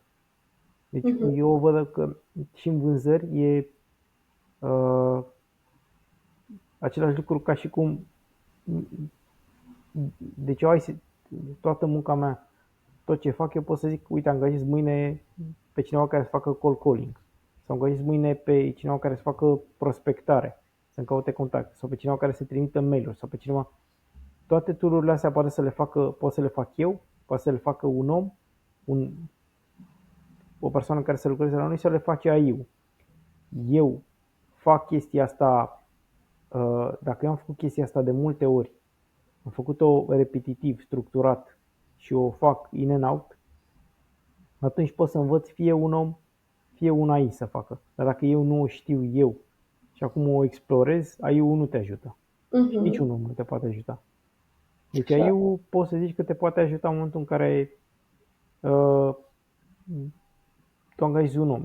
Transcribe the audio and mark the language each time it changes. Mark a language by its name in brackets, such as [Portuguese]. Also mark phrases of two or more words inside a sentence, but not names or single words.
[Romanian] Deci eu văd că și în vânzări e același lucru ca și cum, deci eu toată munca mea, tot ce fac eu pot să zic, uite, angajez mâine pe cineva care să facă [English] cold calling [Romanian] sau angajez mâine pe cineva care să facă prospectare, să-mi caute contact sau pe cineva care să trimită mail-uri sau pe cineva. Toate tool-urile astea pot să le fac eu, poate să le facă un om, o persoană care să lucreze la noi sau le face AI-ul. Eu fac chestia asta, dacă eu am făcut chestia asta de multe ori, am făcut-o repetitiv, structurat și o fac [English] in and out, [Romanian] atunci pot să învăț fie un om, fie un AI să facă. Dar dacă eu nu o știu eu și acum o explorez, AI-ul nu te ajută. Și niciun om nu te poate ajuta. Deci AI-ul poți să zici că te poate ajuta în momentul în care tu angajezi un om.